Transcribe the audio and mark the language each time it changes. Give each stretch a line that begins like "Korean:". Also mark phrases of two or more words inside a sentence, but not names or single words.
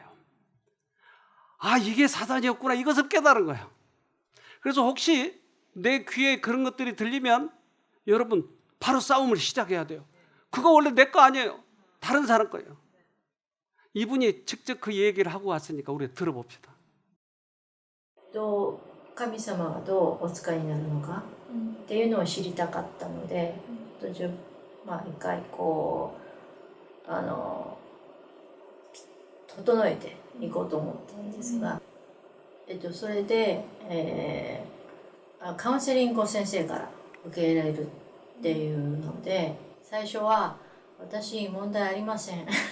Korean: 아, 이게 사단이었구나, 이것을 깨달은 거예요. 그래서 혹시 내 귀에 그런 것들이 들리면 여러분 바로 싸움을 시작해야 돼요. 그거 원래 내 거 아니에요. 다른 사람 거예요. 이분이 직접 그 얘기를 하고 왔으니까 우리 들어봅시다.
Japanese: どう神様がどうお使いになるのかっていうのを知りたかったので、一回こう整えていこうと思ったんですが、それで、カウンセリングを先生から受け入れるっていうので、最初は私問題ありません